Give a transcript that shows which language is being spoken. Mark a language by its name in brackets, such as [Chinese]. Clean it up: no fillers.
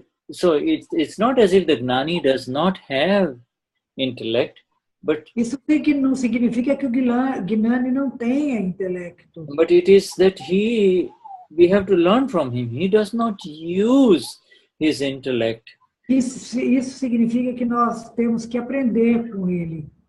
[English] So it's not as if the Gnani does not have intellect, but [Portuguese] isso não significa que o Gnani não tenha intelecto. [English] But it is that we have to learn from him. He does not use his intellect. [Portuguese] Isso significa que nós temos que aprender com ele.